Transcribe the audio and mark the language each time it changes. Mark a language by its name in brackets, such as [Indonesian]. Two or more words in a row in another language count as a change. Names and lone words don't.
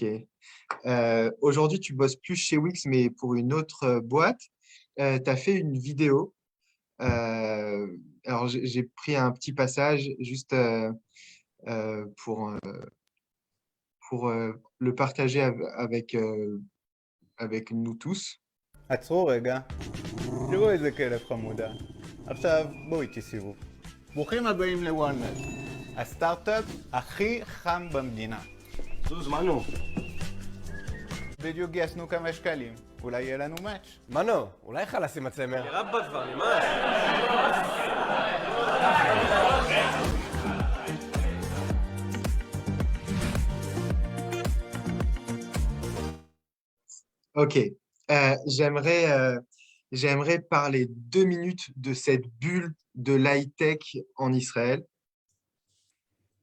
[French] Aujourd'hui, tu bosses plus chez Wix, mais pour une autre boîte. Tu as fait une vidéo. Alors, j'ai pris un petit passage juste pour le partager avec nous tous. [Hebrew] עצרו רגע, תראו איזה כלב חמודה. עכשיו בואו איתי סיבוב. ברוכים הבאים לוואנמט, הסטארט-אפ הכי חם במדינה. זוז, מנו. בדיוק גייסנו כמה שקלים, אולי יהיה לנו מאץ'. מנו, אולי חלאס עם הצמר. [Arabic] يا ربّا [Hebrew] כבר, נמאס. [French] Ok. J'aimerais parler 2 minutes de cette bulle de l'high-tech en Israël.